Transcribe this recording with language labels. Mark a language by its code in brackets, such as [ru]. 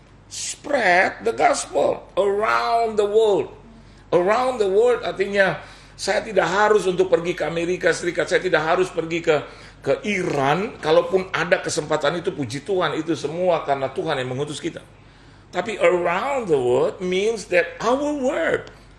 [en] Spread the gospel around the world. Around the world [id] artinya saya tidak harus untuk pergi ke Amerika Serikat, saya tidak harus pergi ke Iran. Kalaupun ada kesempatan itu, puji Tuhan, itu semua karena Tuhan yang mengutus kita. Tapi [en] around the world means that our word.